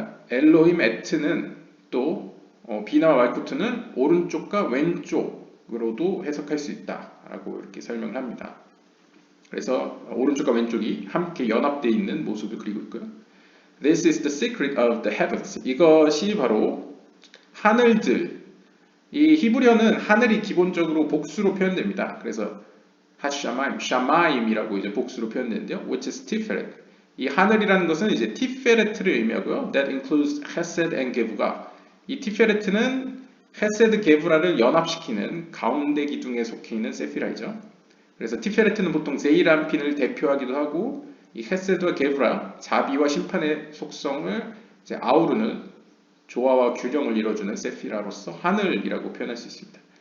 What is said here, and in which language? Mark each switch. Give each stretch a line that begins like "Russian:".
Korean: 엘로힘 에트는 또 비나와 말쿠트는 오른쪽과 왼쪽으로도 해석할 수 있다라고 이렇게 설명을 합니다. 그래서 오른쪽과 왼쪽이 함께 연합되어 있는 모습을 그리고 있고요.
English: This is the secret of the heavens.
Korean: 이것이 바로 하늘들. 이 히브리어는 하늘이 기본적으로 복수로 표현됩니다. 그래서 하샤마임, 샤마임이라고 이제 복수로 표현되는데요.
English: Which is tiferet.
Korean: 이 하늘이라는 것은 이제 티페레트를 의미하고요.
English: That includes 헤세드 and 게브가.
Korean: 이 티페레트는 헤세드 게브라를 연합시키는 가운데 기둥에 속해 있는 세피라이죠. 그래서 티페레트는 보통 제이란핀을 대표하기도 하고 이 헤세드와 게브라, 자비와 심판의 속성을 이제 아우르는 조화와 균형을 이뤄주는 세피라로서 하늘이라고 표현할 수 있습니다.